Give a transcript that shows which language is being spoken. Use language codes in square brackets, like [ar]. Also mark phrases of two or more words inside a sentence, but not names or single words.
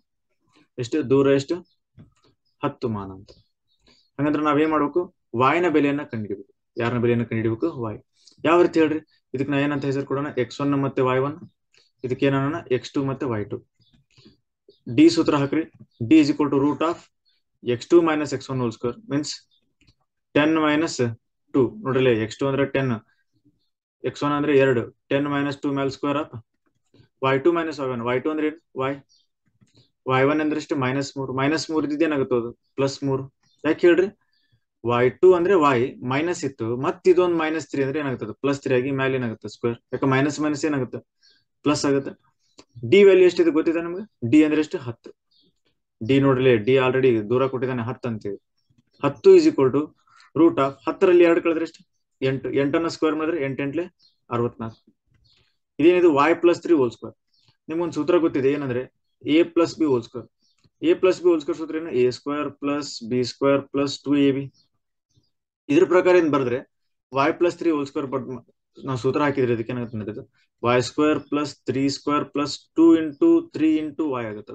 [kn] ಎಷ್ಟು ದೂರ, ಎಷ್ಟು 10 ಮಾನ ಅಂತ. ಹಂಗಂದ್ರೆ ನಾವೇನ್ ಮಾಡ್ಬೇಕು, y ನ ಬೆಲೆಯನ್ನ ಕಂಡುಹಿಡಿಬೇಕು. ಯಾರನ್ನ ಬೆಲೆಯನ್ನ ಕಂಡುಹಿಡಿಬೇಕು, y. ಯಾವ ರೀತಿ ಹೇಳ್ರಿ, ಇದಕ್ಕೆ ನಾ ಏನಂತ ಹೆಸರು ಕೊಡೋಣ, x1 ಮತ್ತೆ y1. ಇದಕ್ಕೆ ಏನನ್ನ x2 ಮತ್ತೆ y2. ಡಿ ಸೂತ್ರ ಹಾಕ್ರಿ, [en] d is equal to root of x2 minus x1 whole square means 10 minus 2. [kn] ನೋಡ್ರಿ, x2 ಅಂದ್ರೆ 10, x1 ಅಂದ್ರೆ 2, 10 minus 2 ಮೇಲೆ [en] square of [kn] y2 minus y1. y2 ಅಂದ್ರೆ y, y1 ಅಂದ್ರೆ ಎಷ್ಟು -3 ಇದ್ದಿದ್ದು ಏನಾಗುತ್ತೆ ಅದು +3. ಯಾಕೆ ಹೇಳ್ರಿ, y2 ಅಂದ್ರೆ y ಮೈನಸ್ ಇತ್ತು, ಮತ್ತೆ ಇದೊಂದು -3 ಅಂದ್ರೆ ಏನಾಗುತ್ತೆ +3 ಆಗಿ ಮೇಲೆ ಏನಾಗುತ್ತೆ ಸ್ಕ್ವೇರ್. ಯಾಕೆ ಮೈನಸ್ ಮೈನಸ್ ಏನಾಗುತ್ತೆ ಪ್ಲಸ್ ಆಗುತ್ತೆ. ಡಿ ವ್ಯಾಲ್ಯೂ ಎಷ್ಟಿದೆ ಗೊತ್ತಿದೆ ನಮ್ಗೆ, ಡಿ ಅಂದ್ರೆ ಎಷ್ಟು 10. ಡಿ ನೋಡ್ರಿ, ಡಿ ಆಲ್ರೆಡಿ ದೂರ ಕೊಟ್ಟಿದ್ದಾನೆ 10 ಅಂತೀವಿ. [en] 10 is equal to root of [kn] 10ರಲ್ಲಿ 2 ಕಳೆದ್ರೆ ಎಷ್ಟು 8. 8ಅನ್ನ ಸ್ಕ್ವೇರ್ ಮಾಡಿದ್ರೆ 8 8 64. ಇದೇನಿದು y+3 [en] whole square. [kn] ನಿಮ್ಗೊಂದು ಸೂತ್ರ ಗೊತ್ತಿದೆ, ಏನಂದ್ರೆ a+b [en] whole square. [kn] a+b [en] whole square [kn] ಸೂತ್ರ ಏನು, a² + b² + 2ab. ಇದ್ರ ಪ್ರಕಾರ ಏನ್ ಬರೆದ್ರೆ y+3 [en] whole square [kn] ನಾವು ಸೂತ್ರ ಹಾಕಿದ್ರೆ ಇದಕ್ಕೆ ಏನಾಗುತ್ತೆ, y² + 3² + 2 × 3 × y ಆಗುತ್ತೆ.